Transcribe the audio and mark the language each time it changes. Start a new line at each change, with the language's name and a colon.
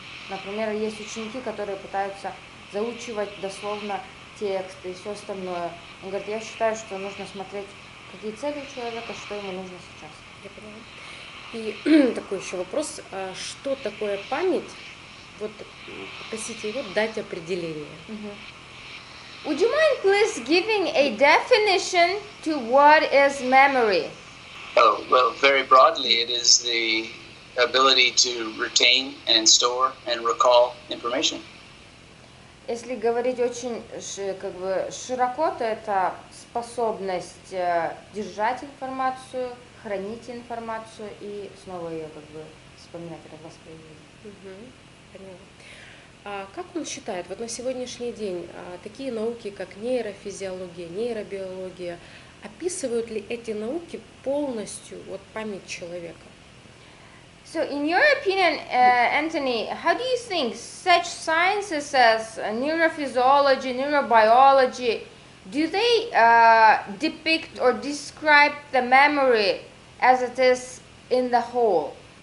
Russian: Например, есть ученики, которые пытаются заучивать дословно текст и все остальное. Он говорит, я считаю, что нужно смотреть, какие цели у человека, что ему нужно сейчас. Я поняла. И такой еще вопрос, что такое память? Вот попросите его дать определение.
English: Would you mind please giving a definition to what is memory? Oh, well, very broadly, it is the ability to retain and store and recall information.
Russian: Если говорить очень как бы широко, то это способность держать информацию, хранить информацию и снова ее как бы вспоминать, воспроизводить. Поняла. А как он считает, вот на сегодняшний день такие науки, как нейрофизиология, нейробиология, описывают ли эти науки полностью память человека?
English: So, in your opinion, Anthony, how do you think such sciences as neurophysiology, neurobiology, do they depict or describe the memory as it is in the whole?